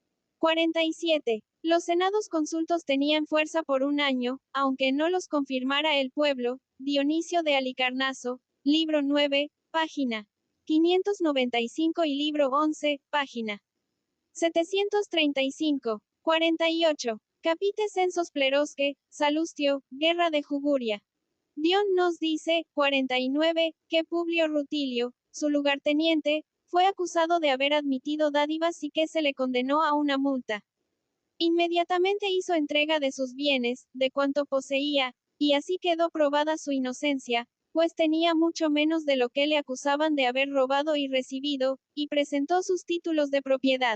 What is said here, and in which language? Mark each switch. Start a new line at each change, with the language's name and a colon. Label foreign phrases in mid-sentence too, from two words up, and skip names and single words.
Spanish: 47. Los senados consultos tenían fuerza por un año, aunque no los confirmara el pueblo. Dionisio de Halicarnaso, libro 9, página 595 y libro 11, página 735. 48.
Latin: Capite censos plerosque, Salustio,
Spanish: guerra de Juguria. Dion nos dice, 49, que Publio Rutilio, su lugarteniente, fue acusado de haber admitido dádivas y que se le condenó a una multa. Inmediatamente hizo entrega de sus bienes, de cuanto poseía, y así quedó probada su inocencia, pues tenía mucho menos de lo que le acusaban de haber robado y recibido, y presentó sus títulos de propiedad.